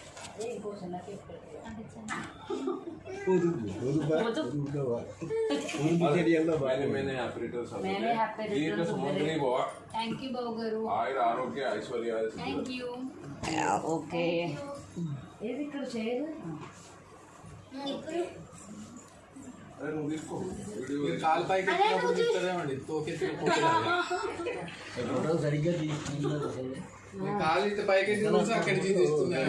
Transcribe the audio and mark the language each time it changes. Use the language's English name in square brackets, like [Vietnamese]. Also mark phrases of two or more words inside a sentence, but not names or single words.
[English] many happy returns of the many happy डे returns of the day [Sanskrit] सुमंगली भव [English] thank you [Telugu] బాబు గారు [Sanskrit] आयुर आरोग्य ऐश्वर्य [English] thank you [Telugu] ఓకే ఏది ఇక్కడ చేయదు अरे నువ్వు తీసుకో వీడియో మీరు కాలు పైకి ఎత్తినప్పుడు తిప్పుతారేమండి తోకెత్తిన పోతారు ఫోటో సరిగ్గా తీసుకున్నారు అసలు. మీరు కాలు ఇట్లా పైకి ఎత్తి చూసి అక్కడి నుంచి తీస్తున్నారు